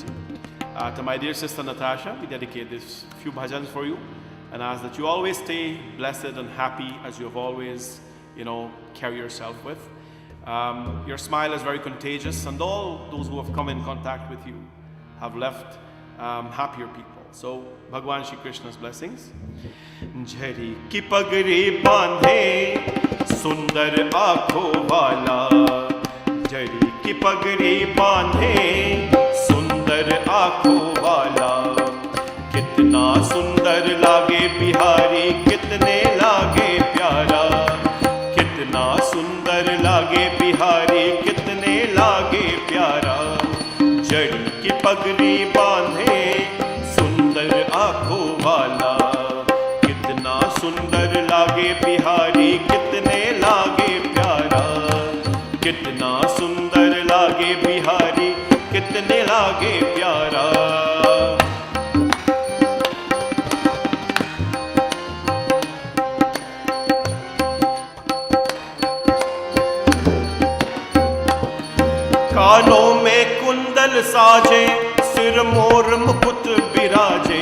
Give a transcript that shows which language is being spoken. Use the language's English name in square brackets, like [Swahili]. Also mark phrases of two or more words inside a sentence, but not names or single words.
[English] To my dear sister Natasha, we dedicate this few bhajans for you and ask that you always stay blessed and happy as you have always, carry yourself with. Your smile is very contagious, and all those who have come in contact with you have left happier people. So, Bhagwan Shri Krishna's blessings. [Hindi] जरी की पगड़ी बांधे, सुंदर आँखों वाला. जरी की पगड़ी बांधे, सुंदर आँखों वाला. कितना सुंदर लगे बिहारी, कितने लगे प्यारा. कितना सुंदर लगे बिहारी, कितने लगे प्यारा. जरी की पगड़ी बांधे, आँखों वाला. कितना सुंदर लगे बिहारी, कितने लगे प्यारा. कितना सुंदर लगे बिहारी, कितने लगे प्यारा. कानों में कुंडल साजे, सिर मोर मुकुट बिराजे.